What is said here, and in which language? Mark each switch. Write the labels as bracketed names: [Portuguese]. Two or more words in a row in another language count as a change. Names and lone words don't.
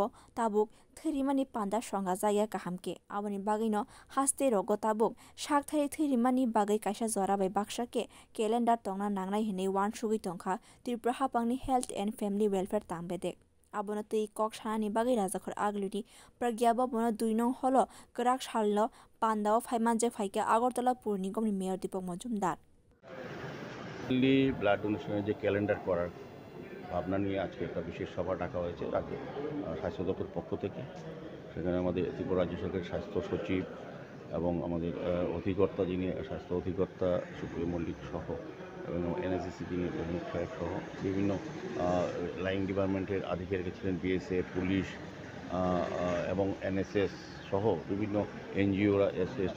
[Kok Borok] ताबुक थैरिमानि पान्दा संगा जाया काहामके आबनि बागैनो हास्ते रगो ताबुक शाकथारै थैरिमानि बागै काइसा जराबाय बाक्साके कैलेंडार तंना नांनाय हिनै वान सुगै तंखा त्रिपुरा हापांनि [English] Health and Family Welfare [Kok Borok] तांबेदे आबनो तै कक सानानि बागै राजाखर आगलुनि प्रज्ञाबो बनो दुई नं हलो गराक सालनो पान्दाओ फाइमानजे फाइके [Bangla] আগরতলা পৌর নিগমের মেয়র দীপক মজুমদার ব্লাড ডোনেশনের যে ক্যালেন্ডার করার ভাবনা নিয়ে আজকে একটা বিশেষ সভা ডাকা হয়েছে রাজ্য স্বাস্থ্য দপ্তর পক্ষ থেকে। সেখানে আমাদের ত্রিপুরা রাজ্য সরকারের স্বাস্থ্য সচিব এবং আমাদের অধিকর্তা যিনি স্বাস্থ্য অধিকর্তা সুপ্রিয় মল্লিক সহ এবং এনএসএসসি যিনি প্রমুখ সাহেব সহ বিভিন্ন লাইন ডিপার্টমেন্টের আধিকারিক ছিলেন, বিএসএফ, পুলিশ এবং এনএসএস সহ বিভিন্ন এনজিওরা এসেছেন।